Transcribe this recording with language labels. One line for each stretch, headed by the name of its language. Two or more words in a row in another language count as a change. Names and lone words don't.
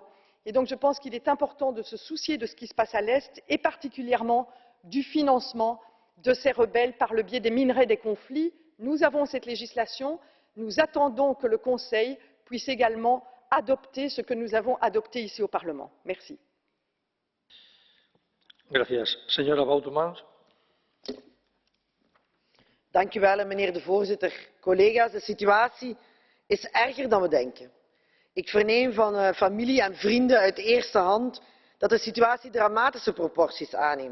French: Et donc je pense qu'il est important de se soucier de ce qui se passe à l'Est et particulièrement du financement de ces rebelles par le biais des minerais des conflits. Nous avons cette législation. Nous attendons que le Conseil puisse également adopter ce que nous avons adopté ici au Parlement. Merci.
Dutch: Dank u wel, meneer de voorzitter. Collega's, de situatie is erger dan we denken. Ik verneem van familie en vrienden uit eerste hand dat de situatie dramatische proporties aanneemt.